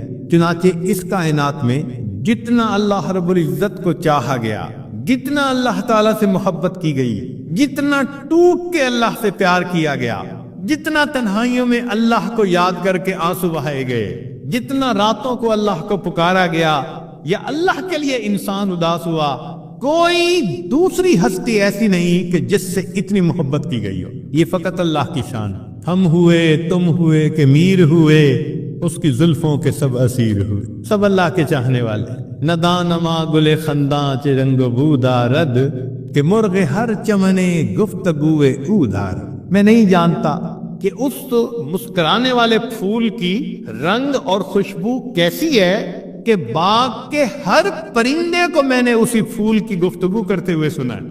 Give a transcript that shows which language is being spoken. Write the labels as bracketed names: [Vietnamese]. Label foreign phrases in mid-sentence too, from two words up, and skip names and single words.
[Urdu] چنانچہ اس کائنات میں جتنا اللہ رب العزت کو چاہا گیا، جتنا اللہ تعالیٰ سے محبت کی گئی، جتنا ٹوٹ کے اللہ سے پیار کیا گیا، جتنا تنہائیوں میں اللہ کو یاد کر کے آنسو بہائے گئے، جتنا راتوں کو اللہ کو پکارا گیا یا اللہ کے لیے انسان اداس ہوا، کوئی دوسری ہستی ایسی نہیں کہ جس سے اتنی محبت کی گئی ہو۔ یہ فقط اللہ کی شان۔ ہم ہوئے تم ہوئے کہ میر ہوئے، اس کی زلفوں کے سب اسیر ہوئے، سب اللہ کے چاہنے والے۔ [Persian] ندانما گل خنداں چ رنگ بو دارد، کہ مرغ ہر چمنے گفتگوے او دار۔ [Urdu] میں نہیں جانتا کہ اس مسکرانے والے پھول کی رنگ اور خوشبو کیسی ہے کہ باغ کے ہر پرندے کو میں نے اسی پھول کی گفتگو کرتے ہوئے سنا ہے۔